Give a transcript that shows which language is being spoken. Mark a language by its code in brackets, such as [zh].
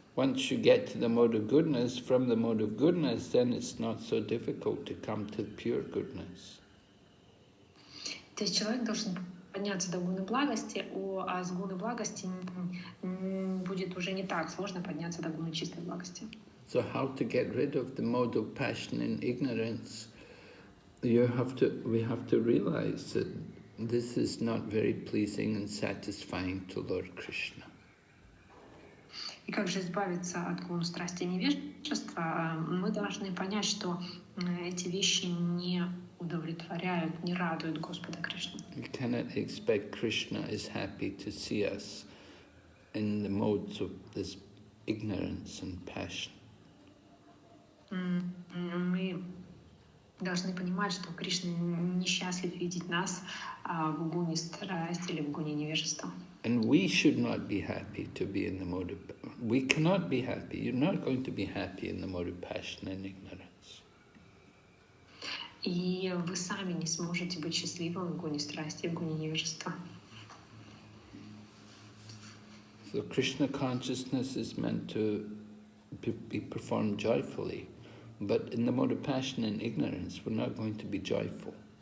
[en] Once you get to the mode of goodness, from the mode of goodness, then it's not so difficult to come to pure goodness. [ru] То есть человек должен подняться до гуны благости, а с гуны благости будет уже не так сложно подняться до гуны чистой благости. [en] So how to get rid of the mode of passion and ignorance? We have to realize that this is not very pleasing and satisfying to Lord Krishna. [ru] И как же избавиться от гуна страсти и невежества? Мы должны понять, что эти вещи не удовлетворяют, не радуют Господа Кришну. [en] We cannot expect Krishna is happy to see us in the modes of this ignorance and passion. [ru] Мы должны понимать, что Кришна несчастлив видеть нас в гуне страсти или в гуне невежества. [en] And we should not be happy to be in the mode of... We cannot be happy. You're not going to be happy in the mode of passion and ignorance. [ru] И вы сами не сможете быть счастливым в гуне страсти, в гуне невежества. [en] So Krishna consciousness is meant to be performed joyfully, but in the mode of passion and ignorance, we're not going to be joyful.